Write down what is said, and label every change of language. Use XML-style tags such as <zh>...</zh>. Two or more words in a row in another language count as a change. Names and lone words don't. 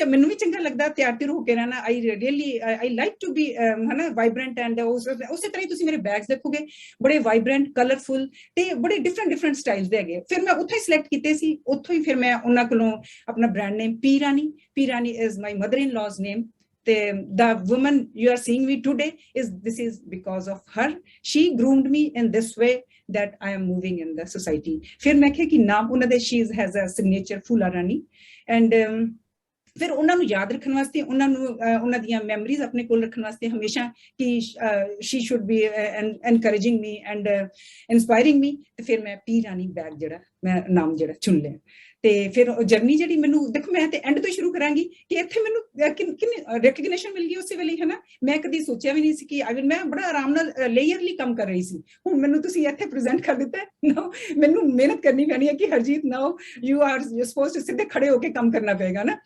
<pa>ਮੈਨੂੰ ਵੀ ਚੰਗਾ ਲੱਗਦਾ ਤਿਆਰ ਤਿਰ ਹੋ ਕੇ ਰਹਿਣਾ</pa> <en>I really I like to be</en> <pa>ਹਨਾ</pa> <en>vibrant and</en> <pa>ਉਸੇ ਤਰ੍ਹਾਂ ਹੀ ਤੁਸੀਂ ਮੇਰੇ ਬੈਗਸ ਦੇਖੋਗੇ ਬੜੇ</pa> <en>vibrant colorful</en> <pa>ਤੇ ਬੜੇ</pa> <en>different styles</en> <pa>ਦੇ ਹੈਗੇ ਫਿਰ ਮੈਂ ਉੱਥੋਂ ਹੀ ਸਿਲੈਕਟ ਕੀਤੇ ਸੀ ਉੱਥੋਂ ਹੀ ਫਿਰ ਮੈਂ ਉਹਨਾਂ ਕੋਲੋਂ ਆਪਣਾ</pa> <en>brand name</en> <pa>ਪੀ ਰਾਣੀ</pa> <en>is my mother in laws name the woman you are seeing me today this is because of her she groomed me in this way that I am moving in the society</en> <pa>ਫਿਰ ਮੈਂ ਕਿਹਾ ਕਿ ਨਾਮ ਉਹਨਾਂ ਦੇ</pa> <en>she has a signature</en> <pa>ਫੂਲਾ ਰਾਣੀ and ਫਿਰ ਉਹਨਾਂ ਨੂੰ ਯਾਦ ਰੱਖਣ ਵਾਸਤੇ ਉਹਨਾਂ ਨੂੰ ਉਹਨਾਂ ਦੀਆਂ ਮੈਮਰੀਜ਼ ਆਪਣੇ ਕੋਲ ਰੱਖਣ ਵਾਸਤੇ ਹਮੇਸ਼ਾ ਕਿ</pa> <en>she should be encouraging me and inspiring me</en> <pa>ਤੇ ਫਿਰ ਮੈਂ ਪੀ ਰਾਣੀ ਬੈਗ ਜਿਹੜਾ ਮੈਂ ਨਾਮ ਜਿਹੜਾ ਚੁਣ ਲਿਆ ਤੇ ਫਿਰ ਜਰਨੀ ਜਿਹੜੀ ਮੈਨੂੰ ਦੇਖੋ ਮੈਂ ਤੇ ਐਂਡ ਤੋਂ ਸ਼ੁਰੂ ਕਰਾਂਗੀ ਕਿ ਇੱਥੇ ਮੈਨੂੰ ਕਿੰਨੀ ਰੈਕਗਨੀਸ਼ਨ ਮਿਲ ਗਈ ਉਸੇ ਵੇਲੇ ਹੈ ਨਾ। ਮੈਂ ਕਦੀ ਸੋਚਿਆ ਵੀ ਨਹੀਂ ਸੀ ਕਿ ਮੈਂ ਬੜਾ ਆਰਾਮ ਨਾਲ ਲੇਅਰਲੀ ਕੰਮ ਕਰ ਰਹੀ ਸੀ। ਹੁਣ ਮੈਨੂੰ ਤੁਸੀਂ ਇੱਥੇ ਪ੍ਰੈਜ਼ੈਂਟ ਕਰ ਦਿੱਤਾ ਨਾ, ਮੈਨੂੰ ਮਿਹਨਤ ਕਰਨੀ ਪੈਣੀ ਹੈ ਕਿ ਹਰਜੀਤ</pa> <en>now you suppose to</en> <pa>ਸਿੱਧੇ ਖੜੇ ਹੋ ਕੇ ਕੰਮ ਕਰਨਾ ਪਏਗਾ ਨਾ।</pa>